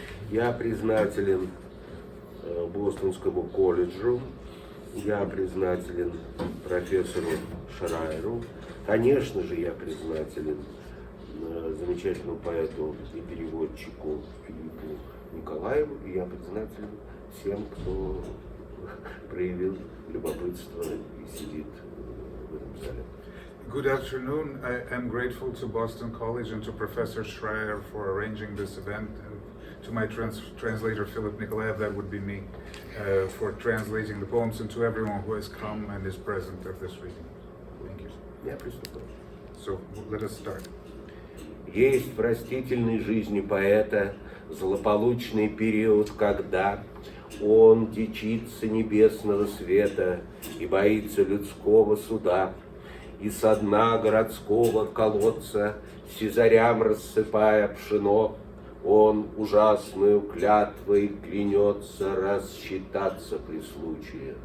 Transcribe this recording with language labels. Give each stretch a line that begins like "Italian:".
Russian: Я признателен Бостонскому колледжу, я признателен профессору Шраеру, конечно же, я признателен замечательному поэту и переводчику Филиппу Николаеву, и я признателен всем, кто проявил любопытство и сидит в этом зале.
English: Good afternoon. I am grateful to Boston College and to Professor Shrayer for arranging this event, and to my translator Filipp Nikolayev, that would be me, for translating the poems, and to everyone who has come and is present at this reading. Thank you.
Russian: Я приступаю.
English: So let us start.
Russian: Есть в простительной жизни поэта злополучный период, когда он дичится небесного света и боится людского суда, и со дна городского колодца, сизарям рассыпая пшено, он ужасную клятвой клянется рассчитаться при случае.